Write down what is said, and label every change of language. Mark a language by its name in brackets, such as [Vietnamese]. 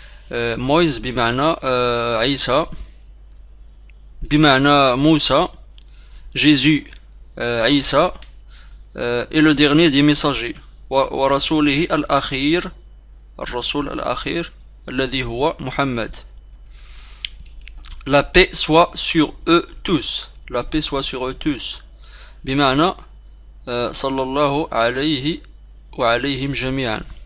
[Arabic] Moïse بمعنى عيسى بمعنى موسى, Jésus عيسى, [French] et le dernier des messagers, [Arabic] ورسوله الأخير, الرسول الأخير الذي هو محمد. [French] La paix soit sur eux tous. La paix soit sur eux tous. [Arabic] بمعنى صلى الله عليه وعليهم جميعا.